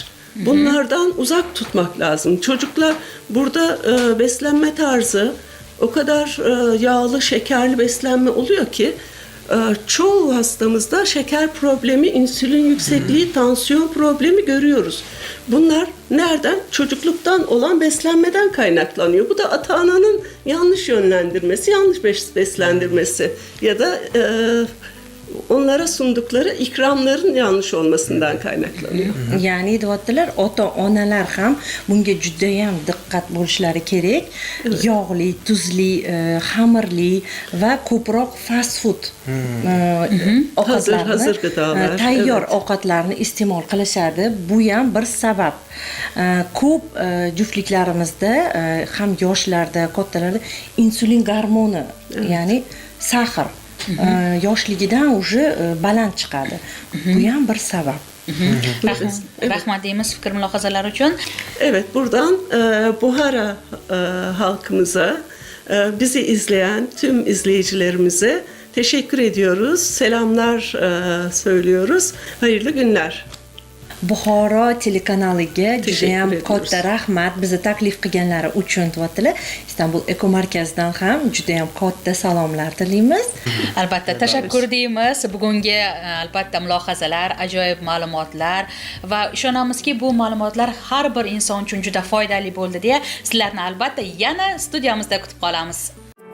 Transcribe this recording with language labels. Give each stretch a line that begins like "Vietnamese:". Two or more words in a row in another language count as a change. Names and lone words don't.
Turkish: Bunlardan uzak tutmak lazım. Çocuklar burada beslenme tarzı o kadar yağlı, şekerli beslenme oluyor ki çoğu hastamızda şeker problemi, insülin yüksekliği, tansiyon problemi görüyoruz. Bunlar nereden? Çocukluktan olan beslenmeden kaynaklanıyor. Bu da ata-ananın yanlış yönlendirmesi, yanlış beslendirmesi ya da onlara sundukları ikramların yanlış olmasından kaynaklanıyor.
Uzbek: Ya'ni deyaptilar, ota-onalar ham bunga judayam diqqat bo'lishlari kerak. Yog'li, tuzli, xamirli va ko'proq
English: fast food
Uzbek: ovqatlarni,
Turkish: Hazır gıdalar,
Uzbek: tayyor evet. ovqatlarni iste'mol qilishadi. Bu ham bir sabab. Ko'p juftliklarimizda ham yoshlarda, kattalarda insulin gormoni, ya'ni sahr yoshligidan уже baland chiqadi. Bu ham bir sabab. Rahmat deymiz fikr mulohazalar uchun.
Turkish: Evet, buradan Buhara halkımıza, bizi izleyen tüm izleyicilerimize teşekkür ediyoruz. Selamlar söylüyoruz. Hayırlı günler.
Uzbek: Buxoro telekanaliga judayam ediyoruz. katta rahmat bizni taklif qilganlari uchun deyaptilar. Istanbul Eko Markazidan ham judayam katta salomlar tilaymiz. Albatta tashakkur deymiz. Bugungi albatta mulohazalar, ajoyib ma'lumotlar va ishonamizki bu ma'lumotlar har bir inson uchun juda foydali bo'ldi deya sizlarni albatta yana studiyamizda kutib qolamiz.